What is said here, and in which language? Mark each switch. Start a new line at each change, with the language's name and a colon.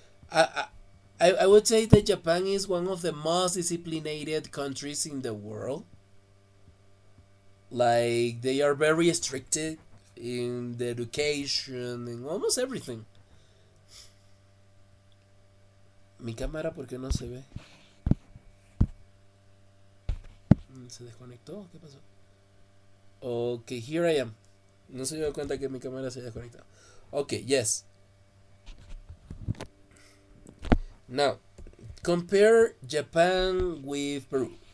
English: I would say that Japan is one of the most disciplined countries in the world. Like, they are very strict in the education and almost everything.
Spanish: Mi cámara, ¿por qué no se ve? ¿Se desconectó? ¿Qué pasó? Ok,
English: here I am.
Spanish: No se dio cuenta que mi cámara se había desconectado.
English: Ok, yes. Now, compare Japan with Peru.